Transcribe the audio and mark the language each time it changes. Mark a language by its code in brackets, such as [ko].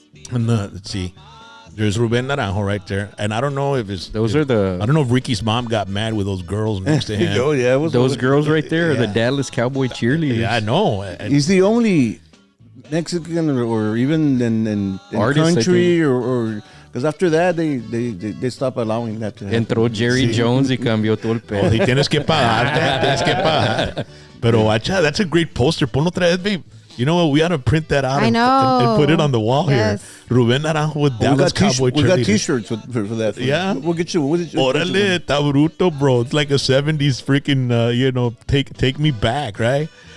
[en] And let's see. There's Ruben Naranjo right there, and I don't know if I don't know if Ricky's mom got mad with those girls next to him. Oh yeah, those girls right there are the Dallas Cowboy cheerleaders. Yeah, I know. He's the only Mexican or even in country or because after that they stopped allowing that to happen. [es] Entró Jerry Jones y cambió todo el pedo. Si tienes que pagar. Pero [en] that's a great poster. [es] Ponlo otra vez, [en] babe. You know what? We ought to print that out and put it on the wall here. Ruben Naranjo with Dallas Cowboy cheerleaders. We got T-shirts for that. Yeah, we'll get you. [es] Orale, está bruto, bro. [en] It's like a 70s freaking, take me back, right?